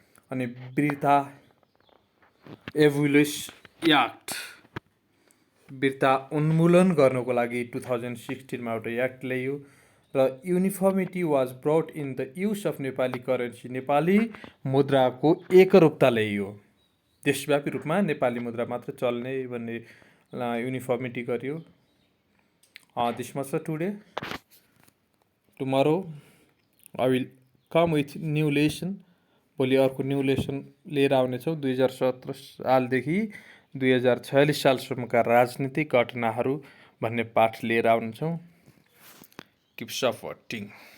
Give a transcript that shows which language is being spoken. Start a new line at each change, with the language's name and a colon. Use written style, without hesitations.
Nepali: अनि वृद्धा एभुलेस एक्ट, वृद्धा उन्मूलन गर्नको लागि 2016मा एउटा एक्ट ल्याइयो।
English: र uniformity was brought in the use of Nepali currency.
Nepali: Nepali मुद्राको एकरूपता ल्याइयो। देशव्यापी रूपमा नेपाली मुद्रा मात्र चल्ने भन्ने युनिफर्मिटी गरियो।
English: This much for today. Tomorrow I will come with new lesson.
Nepali: भोलि अर्को न्यू लेसन लिएर आउनेछौँ। 2017 सालदेखि 2046 सालसम्मका राजनीतिक घटनाहरू भन्ने पाठ लिएर आउनेछौँ।
English: Keep supporting.